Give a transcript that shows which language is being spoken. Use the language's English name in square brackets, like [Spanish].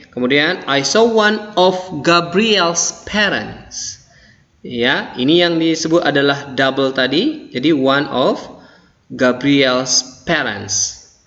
[Indonesian] Kemudian [English] I saw one of Gabriel's parents. [Indonesian] Ya, ini yang disebut adalah double tadi. Jadi [English] one of Gabriel's parents.